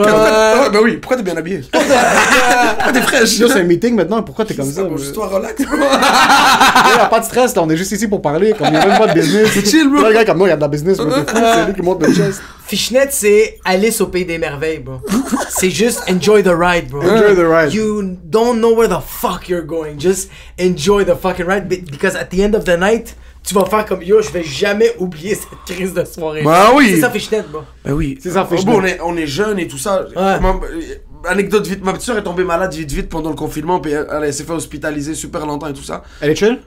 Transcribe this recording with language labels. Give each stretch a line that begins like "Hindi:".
French: Ah, ben oui, pourquoi t'es bien habillé? Pourquoi t'es fraîche? Yo, c'est un meeting maintenant, pourquoi t'es comme ça? Bon, juste toi, relax. Il y a pas de stress, là, on est juste ici pour parler, comme il y a même pas de business. C'est chill, bro. Là, le gars, comme non, il y a de la business, mais t'es fou, c'est lui qui monte le chest. Fishnet, c'est Alice au pays des merveilles, bro. C'est juste
English: enjoy the ride, bro. Enjoy the ride. You don't know where the fuck you're going. Just enjoy the fucking ride. Because at the end of the night,
French: tu vas faire comme yo, je vais jamais oublier cette crise de soirée. Bah oui. C'est ça, Fishnet, bro. Ben oui. C'est ça, Oh, Fishnet. bon, on est jeunes et tout ça. Ouais. Anecdote vite, ma petite soeur est tombée malade vite pendant le confinement, puis elle s'est fait hospitaliser super longtemps et tout ça. Elle est chill?